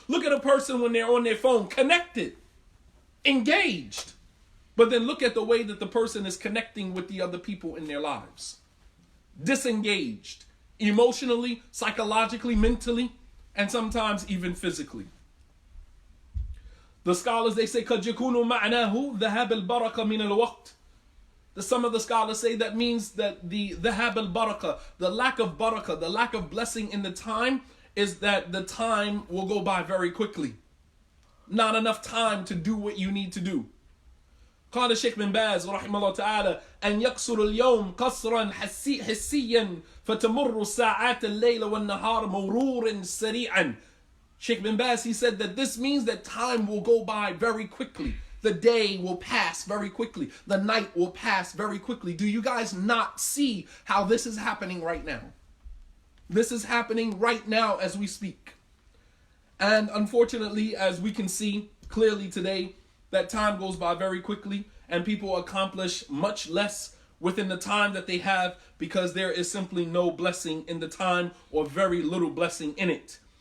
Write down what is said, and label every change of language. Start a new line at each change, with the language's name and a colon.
English: Look at a person when they're on their phone, connected, engaged. But then look at the way that the person is connecting with the other people in their lives. Disengaged, emotionally, psychologically, mentally, and sometimes even physically. The scholars, they say,
Arabic: قَدْ يَكُونُ مَعْنَاهُ ذَهَابَ الْبَرَكَ مِنَ الْوَقْتِ.
English: Some of the scholars say that means that the
Arabic: ذَهَابَ الْبَرَكَ,
English: the lack of barakah, the lack of blessing in the time, is that the time will go by very quickly. Not enough time to do what you need to do.
Arabic: قال الشيخ بن باز رحمه الله تعالى أن يقصر اليوم قصرا حسيا فتمر ساعات الليل والنهار مرورا سريعا.
English: Sheikh bin Baz, he said that this means that time will go by very quickly. The day will pass very quickly. The night will pass very quickly. Do you guys not see how this is happening right now? This is happening right now as we speak. And unfortunately, as we can see clearly today, that time goes by very quickly and people accomplish much less within the time that they have because there is simply no blessing in the time or very little blessing in it.